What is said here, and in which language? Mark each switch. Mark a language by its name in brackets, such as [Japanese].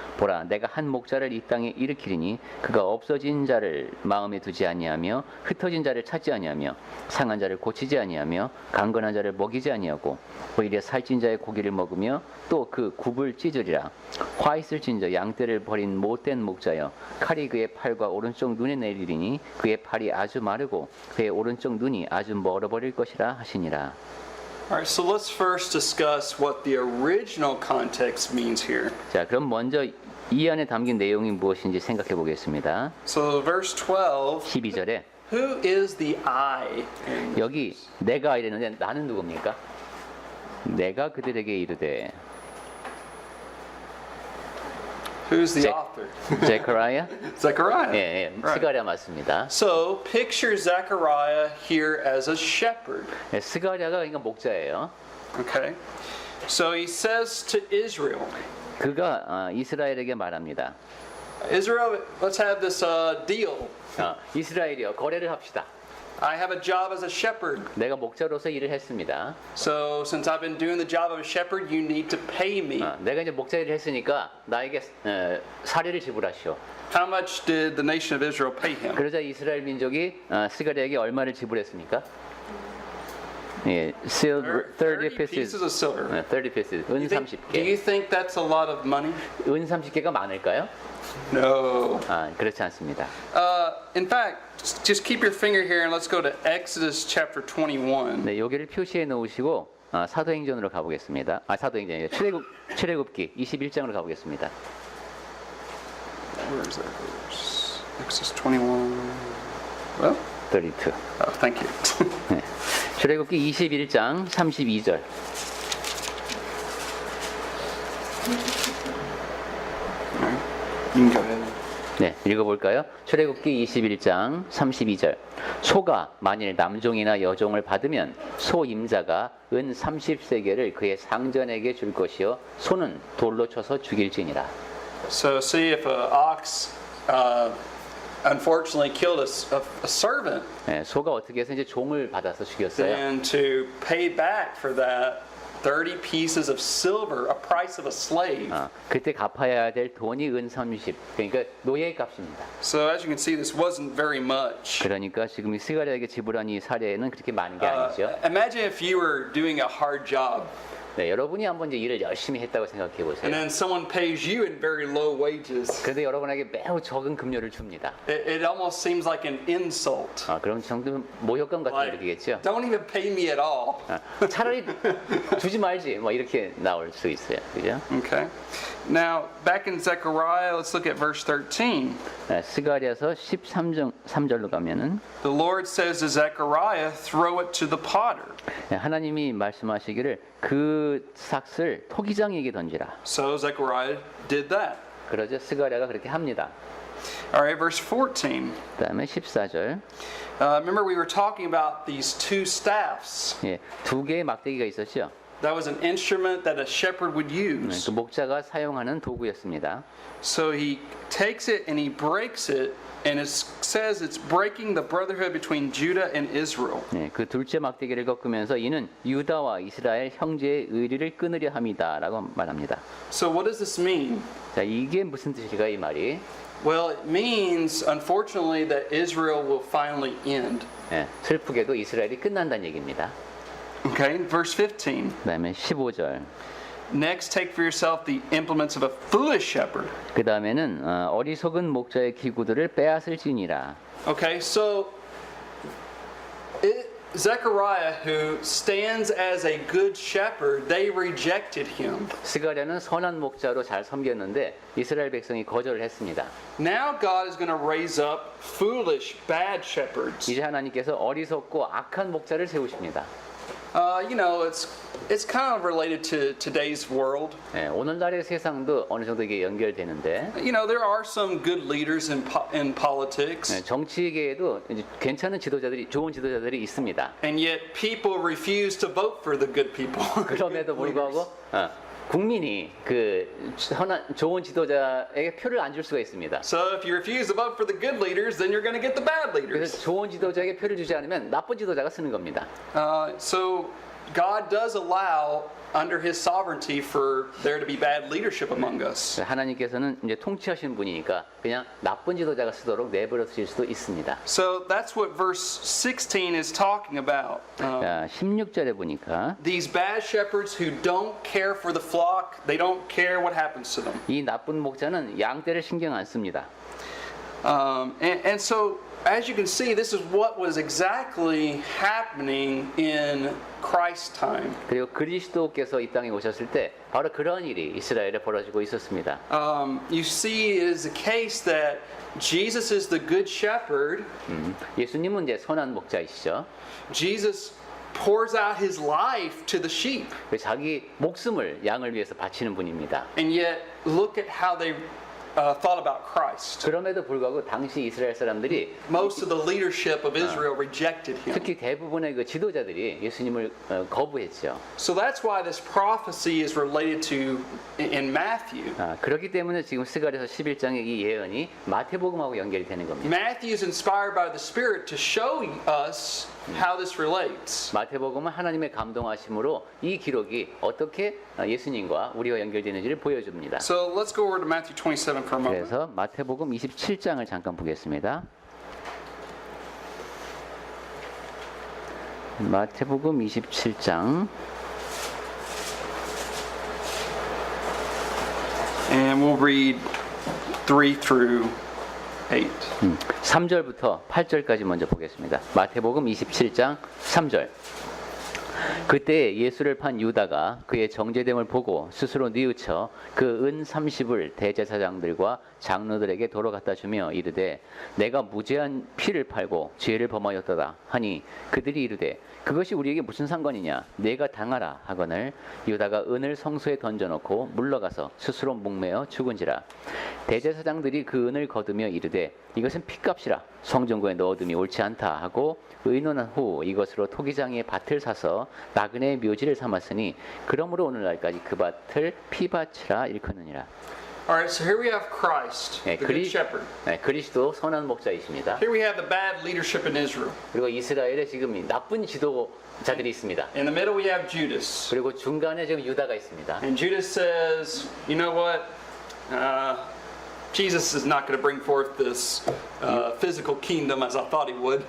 [Korean] 보라 내가 한 목자를 이 땅에 일으키리니 그가 없어진 자를 마음에 두지 아니하며 흩어진 자를 찾지 아니하며 상한 자를 고치지 아니하며 강건한 자를 먹이지 아니하고 오히려 살찐 자의 고기를 먹으며 또 그 굽을 찢으리라. 화 있을 진저 양떼를 버린 못된 목자여 칼이 그의 팔과 오른쪽 눈에 내리리니 그의 팔이 아주 마르고 그의 오른쪽 눈이 아주 멀어버릴 것이라 하시니라. [English] All right, so let's first discuss what the original context means here. [Korean] 자, 그럼 먼저 이 안에 담긴 내용이 무엇인지 생각해 보겠습니다. [English] So verse 12, [Korean] 12절에 [English] who is the I? [Korean] 여기 내가 이랬는데 나는 누굽니까? 내가 그들에게 이르되 [English] Who's the Zech- author? [Korean] 제카라야? [English] Zechariah. [Korean] 예, 예, [English] Right. [Korean] 스가랴 맞습니다. [English] So picture Zechariah here as a shepherd. [Korean] 예, 스가랴가 그러니까 목자예요. [English] Okay. So he says to Israel, [Korean] 그가 이스라엘에게 말합니다. [English] Israel, let's have this deal. [Korean] 이스라엘이여 거래를 합시다. [English] I have a job as a shepherd. [Korean] 내가 목자로서 일을 했습니다. [English] So since I've been doing the job of a shepherd, you need to pay me. [Korean] 내가 이제 목자 일을 했으니까 나에게 사례를 지불하시오. [English] How much did the nation of Israel pay him? [Korean] 그러자 이스라엘 민족이 스가랴에게 얼마를 지불했습니까? 예, [English] silver 30 pieces. of silver. 30 pieces. [Korean] 은 [English] Do [Korean] 30개. [English] you think that's a lot of money? [Korean] 은 30개가 많을까요? [English] No. [Korean] 그렇지 않습니다. [English] In fact, just keep your finger here and let's go to Exodus chapter 21. [Korean] 네, 여기를 표시해 놓으시고 사도행전으로 가보겠습니다. 사도행전이 아니라 출애굽기 21장으로 가보겠습니다. [English] Where is that verse? Exodus 21. Well, 32. oh, thank you. [Korean] 네. 출애굽기 21장 32절. [English] You can go ahead. [Korean] 네, 읽어볼까요? 출애굽기 21장 32절. 소가 만일 남종이나 여종을 받으면 소 임자가 은 30세겔을 그의 상전에게 줄 것이요 소는 돌로 쳐서 죽일지니라. [English] So see if an ox unfortunately killed a servant, [Korean] 네, 소가 어떻게 해서 이제 종을 받아서 죽였어요. [English] then to pay back for that 30 pieces of silver, a price of a slave. [Korean] 그때 갚아야 될 돈이 은 30. 그러니까 노예의 값입니다. [English] So as you can see, this wasn't very much. [Korean] 그러니까 지금 이 스가랴에게 지불한 이 사례는 그렇게 많은 게 아니죠. [English] Imagine if you were doing a hard job [Korean] 네, 여러분이 한번 이제 일을 열심히 했다고 생각해 [English] and [Korean] 보세요. [English] then someone pays you in very low wages. [Korean] 그런데 여러분에게 매우 적은 급료를 줍니다. [English] It almost seems like an insult. [Korean] 그럼 정도 모욕감 같은 거 [English] Like, [Korean] 느끼겠죠. [English] don't even pay me at all. [Korean] 차라리 주지 말지 뭐 이렇게 나올 수 있어요. 그죠? [English] Okay. Now, back in Zechariah, let's look at verse 13. [Korean] 스가랴서 13절로 가면은 [English] The Lord says to Zechariah, throw it to the potter. [Korean] 하나님이 말씀하시기를 그 삭을 토기장에게 던지라. [English] So Zechariah did that. [Korean] 그러죠. 스가랴가 그렇게 합니다. [English] All right, verse 14. [Korean] 그다음에 14절. [English] Remember we were talking about these two staffs. [Korean] 예, 두 개의 막대기가 있었죠. [English] That was an instrument that a shepherd would use. [Korean] 그 목자가 사용하는 도구였습니다. [English] So he takes it and he breaks it, and it says it's breaking the brotherhood between Judah and Israel. [Korean] 네, 그 둘째 막대기를 꺾으면서 이는 유다와 이스라엘 형제의 의리를 끊으려 함이다라고 말합니다. [English] So what does this mean? [Korean] 자, 이게 무슨 뜻일까 이 말이? [English] Well, it means, unfortunately, that Israel will finally end. [Korean] 예, 슬프게도 이스라엘이 끝난다는 얘기입니다. [English] Okay, verse 15. [Korean] 그다음에 15절. [English] Next, take for yourself the implements of a foolish shepherd. [Korean] 그 다음에는 어리석은 목자의 기구들을 빼앗을지니라. [English] Okay, so Zechariah, who stands as a good shepherd, they rejected him. [Korean] 스가랴는 선한 목자로 잘 섬겼는데 이스라엘 백성이 거절을 했습니다. [English] Now God is going to raise up foolish, bad shepherds. [Korean] 이제 하나님께서 어리석고 악한 목자를 세우십니다. [English] You know, it's kind of related to today's world. [Korean] 예, 오늘날의 세상도 어느 정도 이게 연결되는데 [English] You know, there are some good leaders in politics, [Korean] 예, 정치계에도 이제 괜찮은 지도자들이 좋은 지도자들이 있습니다. [English] and yet people refuse to vote for the good people. [Korean] 그럼에도 불구하고 국민이 그 선한 좋은 지도자에게 표를 안 줄 수가 있습니다. [English] So if you refuse to vote for the good leaders, then you're going to get the bad leaders. [Korean] 그래서 좋은 지도자에게 표를 주지 않으면 나쁜 지도자가 쓰는 겁니다. [English] So God does allow under His sovereignty for there to be bad leadership among us. [Korean] 하나님께서는 이제 통치하시는 분이니까 그냥 나쁜 지도자가 쓰도록 내버려 두실 수도 있습니다. [English] So that's what verse 16 is talking about. [Korean] 자, 16절에 보니까 [English] These bad shepherds who don't care for the flock, they don't care what happens to them. [Korean] 이 나쁜 목자는 양떼를 신경 안 씁니다. [English] And so, as you can see, this is what was exactly happening in Christ's time. [Korean] 그리고 그리스도께서 이 땅에 오셨을 때 바로 그런 일이 이스라엘에 벌어지고 있었습니다. [English] You see, it is the case that Jesus is the good shepherd. [Korean] 예수님은 이제 선한 목자이시죠. [English] Jesus pours out his life to the sheep. [Korean] 자기 목숨을 양을 위해서 바치는 분입니다. [English] And yet, look at how they thought about Christ. [Korean] 그럼에도 불구하고 당시 이스라엘 사람들이 [English] Most of the leadership of Israel rejected him. [Korean] 특히 대부분의 그 지도자들이 예수님을 거부했죠. [English] So that's why this prophecy is related to in Matthew. [Korean] 그렇기 때문에 지금 스가랴서 11장의 이 예언이 마태복음하고 연결이 되는 겁니다. [English] Matthew is inspired by the Spirit to show us how this relates. [Korean] 마태복음은 하나님의 감동하심으로 이 기록이 어떻게 예수님과 우리와 연결되는지를 보여줍니다. [English] So let's go over to Matthew 27 for a moment. [Korean] 그래서 마태복음 27장을 잠깐 보겠습니다. 마태복음 27장 [English] And we'll read 3 through 8. [Korean] 3절부터 8절까지 먼저 보겠습니다. 마태복음 27장 3절. 그때 예수를 판 유다가 그의 정죄됨을 보고 스스로 뉘우쳐 그 은 30을 대제사장들과 장로들에게 도로 갖다 주며 이르되 내가 무죄한 피를 팔고 죄를 범하였도다 하니 그들이 이르되 그것이 우리에게 무슨 상관이냐 내가 당하라 하거늘 유다가 은을 성소에 던져놓고 물러가서 스스로 목매어 죽은지라 대제사장들이 그 은을 거두며 이르되 이것은 피값이라 성전구에 넣어둠이 옳지 않다 하고 의논한 후 이것으로 토기장의 밭을 사서 나그네의 묘지를 삼았으니 그러므로 오늘날까지 그 밭을 피밭이라 일컫느니라. [English] Alright, so here we have Christ, the good shepherd. [Korean] 그리스도 선한 목자이십니다. [English] Here we have the bad leadership in Israel. [Korean] 그리고 이스라엘에 지금 이 나쁜 지도자들이 있습니다. [English] In the middle we have Judas. [Korean] 그리고 중간에 지금 유다가 있습니다. [English] And Judas says, you know what? Jesus is not going to bring forth this physical kingdom as I thought he would.